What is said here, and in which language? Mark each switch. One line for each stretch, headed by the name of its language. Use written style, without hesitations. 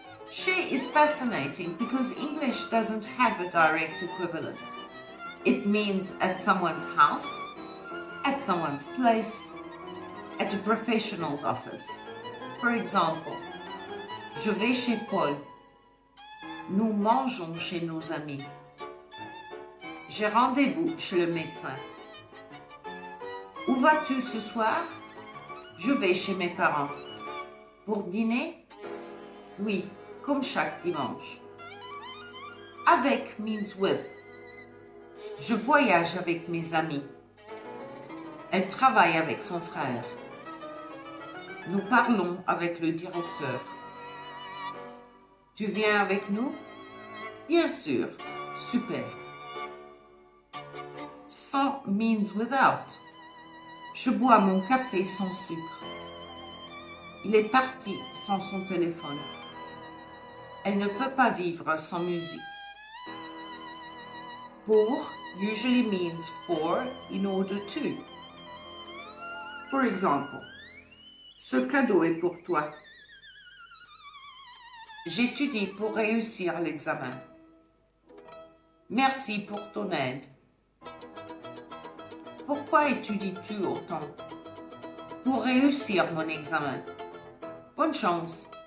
English: Chez is fascinating because English doesn't have a direct equivalent. It means at someone's house, at someone's place, at a professional's office. For example,
French: je vais chez Paul. Nous mangeons chez nos amis. J'ai rendez-vous chez le médecin. Où vas-tu ce soir? Je vais chez mes parents. Pour dîner? Oui, comme chaque dimanche.
English: Avec means with.
French: Je voyage avec mes amis. Elle travaille avec son frère. Nous parlons avec le directeur. Tu viens avec nous? Bien sûr. Super.
English: Sans means without.
French: Je bois mon café sans sucre. Il est parti sans son téléphone. Elle ne peut pas vivre sans musique.
English: Pour usually means for, in order to. For example,
French: ce cadeau est pour toi. J'étudie pour réussir l'examen. Merci pour ton aide. Pourquoi étudies-tu autant? Pour réussir mon examen. Bonne chance.